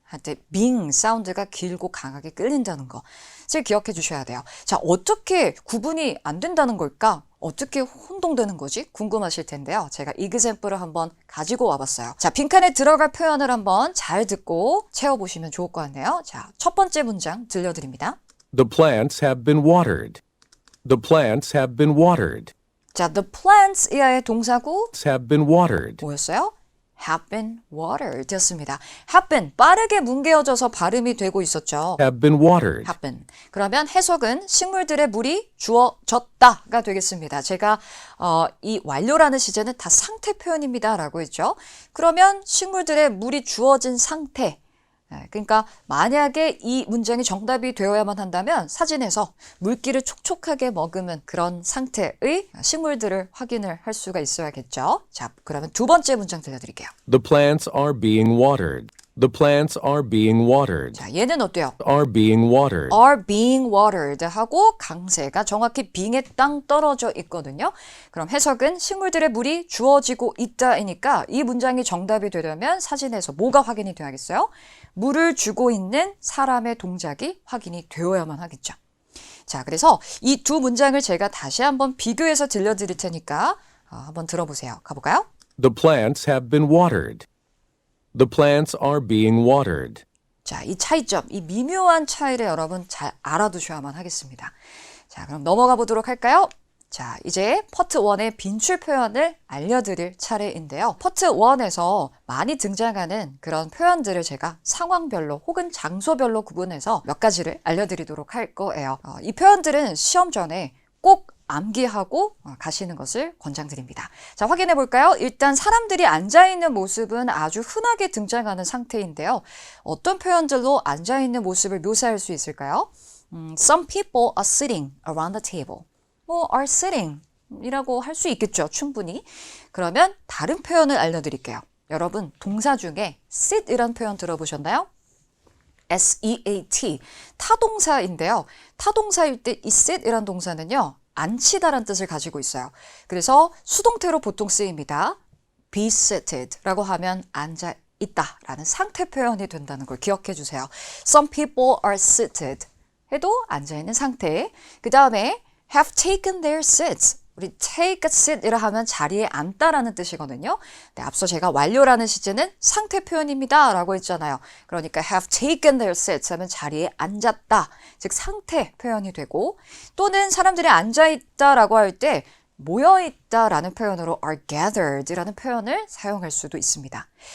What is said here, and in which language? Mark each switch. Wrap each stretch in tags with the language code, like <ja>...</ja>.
<ko>할 때 being 사운드가 길고 강하게 끌린다는 것을 기억해 주셔야 돼요. 자, 어떻게 구분이 안 된다는 걸까? 어떻게 혼동되는 거지? 궁금하실 텐데요. 제가 example을 한번 가지고 와봤어요. 자, 빈칸에 들어갈 표현을 한번 잘 듣고 채워보시면 좋을 것 같네요. 자, 첫 번째 문장 들려드립니다.</ko> <en>The plants have been watered. The plants have been watered.</en> <ko>자,</ko> <en>the plants</en> <ko>이하의 동사구</ko> <en>Have been watered.</en> <ko>뭐였어요?</ko> <en>have been watered</en> <ko>였습니다.</ko> <en>have been</en> <ko>빠르게 뭉개어져서 발음이 되고 있었죠.</ko> <en>Have been watered. have been.</en> <ko>그러면 해석은 식물들의 물이 주어졌다가 되겠습니다. 제가 이 완료라는 시제는 다 상태 표현입니다 라고 했죠. 그러면 식물들의 물이 주어진 상태, 그러니까 만약에 이 문장이 정답이 되어야만 한다면 사진에서 물기를 촉촉하게 머금은 그런 상태의 식물들을 확인을 할 수가 있어야겠죠. 자, 그러면 두 번째 문장 들려드릴게요.</ko> <en>The plants are being watered. The plants are being watered.</en> <ko>자, 얘는 어때요?</ko> <en>Are being watered. are being watered</en> <ko>하고 강세가 정확히 being에 땅 떨어져 있거든요. 그럼 해석은 식물들의 물이 주어지고 있다이니까 이 문장이 정답이 되려면 사진에서 뭐가 확인이 돼야겠어요? 물을 주고 있는 사람의 동작이 확인이 되어야만 하겠죠. 자, 그래서 이 두 문장을 제가 다시 한번 비교해서 들려드릴 테니까 한번 들어보세요. 가볼까요?</ko> <en>The plants have been watered. The plants are being watered.</en> <ko>자, 이 차이점, 이 미묘한 차이를 여러분 잘 알아두셔야만 하겠습니다. 자, 그럼 넘어가 보도록 할까요? 자, 이제 파트 1의 빈출 표현을 알려드릴 차례인데요. 파트 1에서 많이 등장하는 그런 표현들을 제가 상황별로 혹은 장소별로 구분해서 몇 가지를 알려드리도록 할 거예요. 이 표현들은 시험 전에 꼭 암기하고 가시는 것을 권장드립니다. 자, 확인해 볼까요? 일단 사람들이 앉아있는 모습은 아주 흔하게 등장하는 상태인데요. 어떤 표현들로 앉아있는 모습을 묘사할 수 있을까요?</ko> <en>Some people are sitting around the table. are sitting</en> <ko>이라고 할 수 있겠죠. 충분히. 그러면 다른 표현을 알려드릴게요. 여러분, 동사 중에 sit 이란 표현 들어보셨나요? S-E-A-T, 타동사인데요. 타동사일 때 이 sit 이란 동사는요, 앉히다라는 뜻을 가지고 있어요. 그래서 수동태로 보통 쓰입니다.</ko> <en>be seated</en> <ko>라고 하면 앉아 있다라는 상태 표현이 된다는 걸 기억해 주세요.</ko> <en>Some people are seated</en> <ko>해도 앉아 있는 상태. 그 다음에</ko> <en>have taken their seats.</en> <ko>우리</ko> <en>take a seat</en> <ko>이라 하면 자리에 앉다라는 뜻이거든요. 네, 앞서 제가 완료라는 시제는 상태 표현입니다 라고 했잖아요. 그러니까</ko> <en>have taken their seats</en> <ko>하면 자리에 앉았다. 즉 상태 표현이 되고, 또는 사람들이 앉아있다 라고 할 때 모여있다 라는 표현으로</ko> <en>are gathered</en> <ko>라는 표현을 사용할 수도 있습니다.</ko>